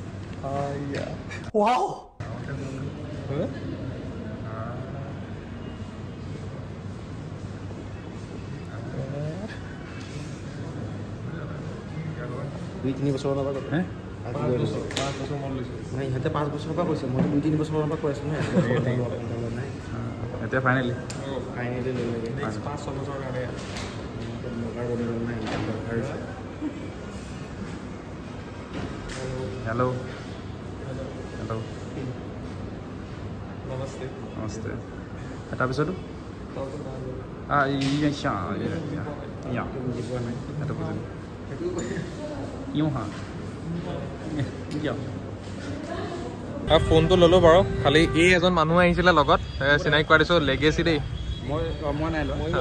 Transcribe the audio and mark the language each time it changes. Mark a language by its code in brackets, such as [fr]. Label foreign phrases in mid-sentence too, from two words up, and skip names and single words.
[as] wow দুই তিনি বছৰৰ পৰা হে নাই ইহঁতে 5 বছৰৰ পৰা কৈছে মই 2-3 বছৰৰ পৰা কৈ আছোঁ নহয় এতিয়া ফাইনেলি লৈ লাগে 5-6 বছৰ কাৰণে [hi] हेलो नमस्ते [as] नमस्ते তাৰপিছতো ফোনটো ল'লোঁ বাৰু খালি এই এজন মানুহ আহিছিলে লগত চিনাকি কৰাই দিছোঁ লেগেচি দেই মই নাই লোৱা